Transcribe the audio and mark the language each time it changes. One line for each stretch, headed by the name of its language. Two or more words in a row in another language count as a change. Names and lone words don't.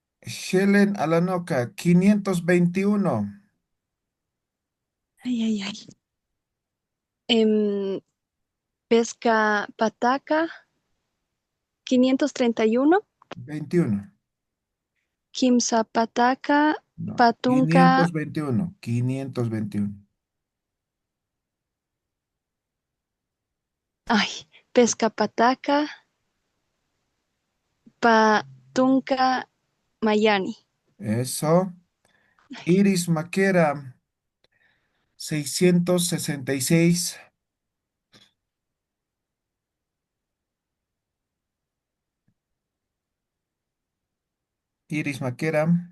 Spanish: Helen Alanoca, 521.
Aymara: Ay, ay, ay. Pesca pataca, 531.
Spanish: 21.
Aymara: Kimsa pataca,
Spanish: No,
Aymara: patunca.
Spanish: 521. 521.
Aymara: Ay, pesca pataca, patunca mayani.
Spanish: Eso. Iris Maquera, 666. Iris Maquera.